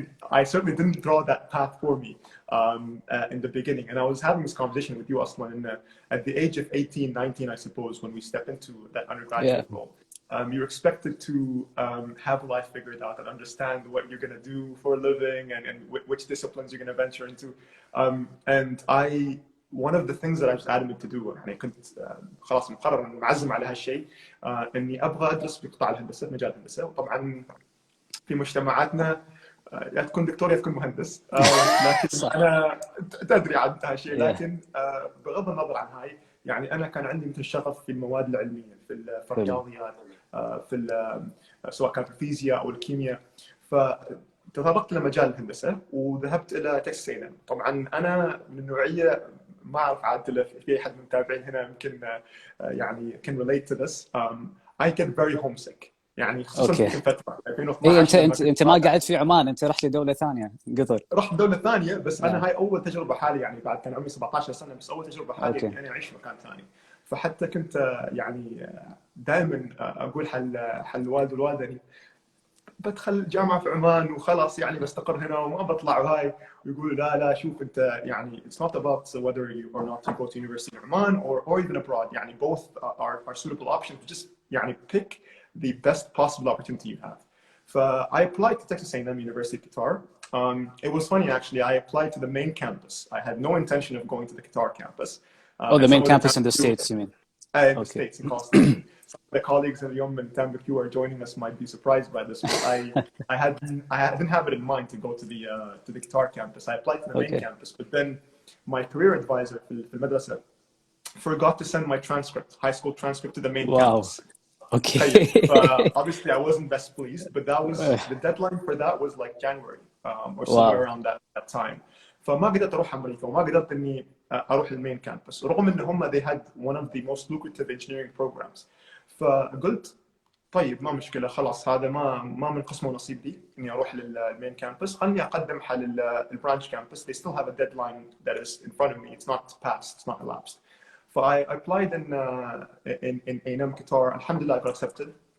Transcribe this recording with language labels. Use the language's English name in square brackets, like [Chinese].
[English] I certainly didn't draw that path for me in the beginning. And I was having this conversation with you, Aslan, at the age of 18, 19, I suppose, when we step into that undergraduate role. You're expected to have life figured out and understand what you're going to do for a living and which disciplines you're going to venture into. And one of the things that I was adamant to do [Arabic] يعني كنت خلاص مقرر معزم على هالشيء اني ابغى ادرس في قطاع الهندسه، مجال الهندسه. وطبعا في مجتمعاتنا يا تكون دكتور يا تكون مهندس، لكن انا تدري عن هالشيء. لكن بغض النظر عن هاي يعني انا كان عندي مثل شغف في المواد العلميه، في الرياضيات، في سواء كانت الفيزياء او الكيمياء. فتطرقت لمجال الهندسه وذهبت الى تكساس A&M. طبعا انا من النوعيه ما اعرف عاد في احد من المتابعين هنا يمكن يعني [English] can relate to this. I get very homesick [Arabic] يعني خصوصا في فتره 2012. انت ما قاعد في عمان، انت رحت لدوله ثانيه قطر. رحت دوله ثانيه بس انا هاي اول تجربه حالي يعني، بعد كان عمري 17 سنه بس اول تجربه حالي اني انا اعيش مكان ثاني. فحتى كنت يعني دائما اقول حل الوالد والوالده يعني بدخل الجامعه في عمان وخلاص يعني بستقر هنا وما بطلع. وهاي ويقولوا لا شوف انت يعني [English] it's not about whether you or not to go to university in Oman or even abroad. [Arabic] يعني [English] both are suitable options. Just يعني pick the best possible opportunity you have. I applied to Texas A&M University of Qatar. It was funny actually. I applied to the main campus. I had no intention of going to the Qatar campus. The main campus in the States, you mean? In the States, in Austin. Some of the colleagues in Yom and Tambik who are joining us might be surprised by this, but I didn't have it in mind to go to the Qatar campus. I applied to the main campus, but then my career advisor [Arabic] في المدرسة [English] forgot to send my transcript, high school transcript, to the main campus. Okay. Obviously, I wasn't best pleased, but that was the deadline for that was like January or somewhere around that time. [Arabic] فما قدرت أروح أمريكا وما قدرت إني أروح المين كامبس رغم إن هم [English] they had one of the most lucrative engineering programs. [Arabic] فقلت طيب ما مشكلة خلاص هذا ما من قسم ونصيب لي إني أروح للمين كامبس، خلني أقدم حل البرانش كامبس. [English] They still have a deadline that is in front of me. It's not passed. It's not elapsed. So I applied in A&M Qatar. Alhamdulillah, I got accepted.